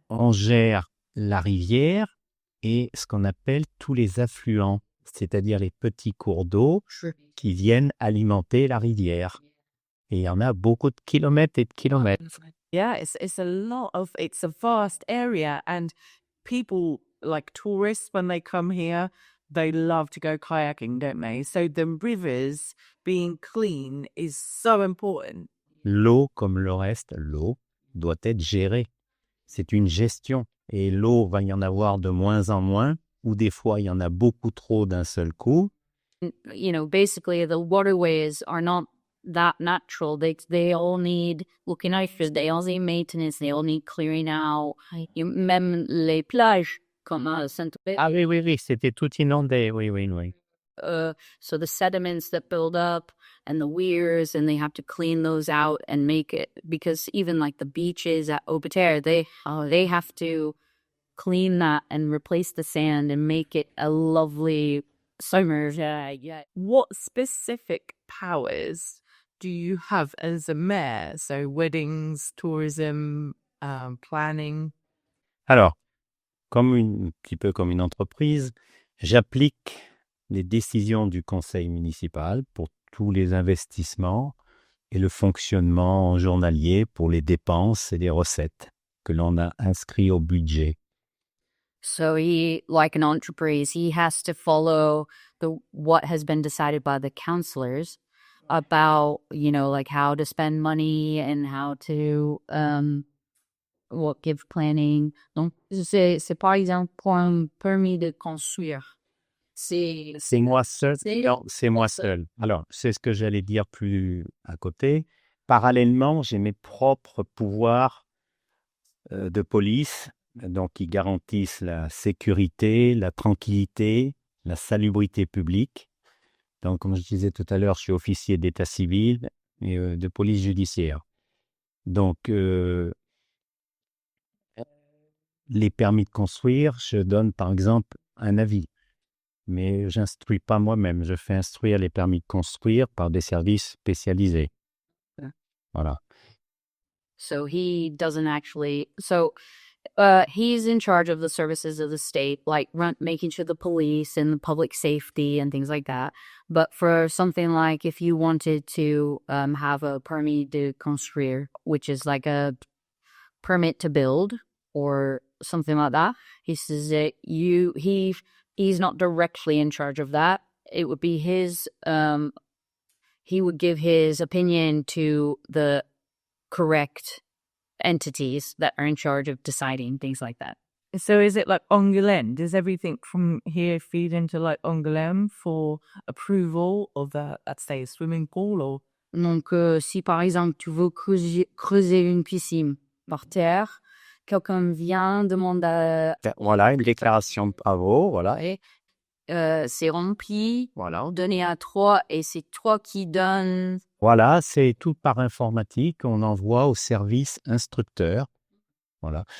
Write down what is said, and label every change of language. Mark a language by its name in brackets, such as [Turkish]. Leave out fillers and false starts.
[French] on gère la rivière et ce qu'on appelle tous les affluents, c'est-à-dire les petits cours d'eau qui viennent alimenter la rivière. Et il y en a beaucoup de kilomètres et de kilomètres. [English] Yeah, it's a vast area, and people, like tourists, when they come here, they love to go kayaking, don't they? So the rivers being clean is so important. [French] L'eau, comme le reste, l'eau doit être gérée. C'est une gestion. Et l'eau, va y en avoir de moins en moins, ou des fois, il y en a beaucoup trop d'un seul coup. [English] You know, basically the waterways are not that natural. They all need looking after, they all need maintenance, they all need clearing out. [French] Même les plages, comme à Saint-Tropez. Ah oui, c'était tout inondé, oui. [English] So the sediments that build up and the weirs, and they have to clean those out and make it, because even like the beaches at Aubeterre, they have to clean that and replace the sand and make it a lovely summer. Yeah. What specific powers do you have as a mayor? So weddings, tourism, planning. [French] Alors, un petit peu comme une entreprise, j'applique les décisions du conseil municipal pour tous les investissements et le fonctionnement journalier pour les dépenses et les recettes que l'on a inscrits au budget. [English] So he, like an entreprise, he has to follow what has been decided by the councillors about, you know, like how to spend money and how to give planning. [French] Donc c'est par exemple pour un permis de construire. C'est moi seul. Non, c'est moi seul. Alors, c'est ce que j'allais dire plus à côté. Parallèlement, j'ai mes propres pouvoirs de police, donc qui garantissent la sécurité, la tranquillité, la salubrité publique. Donc, comme je disais tout à l'heure, je suis officier d'état civil et de police judiciaire. Donc, les permis de construire, je donne par exemple un avis. Mais je n'instruis pas moi-même. Je fais instruire les permis de construire par des services spécialisés. Voilà. [English] So he doesn't actually. So he's in charge of the services of the state, like making sure the police and the public safety and things like that. But for something like if you wanted to have a permis de construire, which is like a permit to build or something like that, he says that he's not directly in charge of that. It would be his, he would give his opinion to the correct entities that are in charge of deciding things like that. So is it like Angoulême? Does everything from here feed into like Angoulême for approval of the, let's say, swimming pool or? [French] Donc, si par exemple tu veux creuser une piscine par terre, quelqu'un vient, demande à... Voilà, une déclaration de travaux, voilà. Et c'est rempli, Voilà. donné à toi, et c'est toi qui donnes... Voilà, c'est tout par informatique. On envoie au service instructeur. Voilà.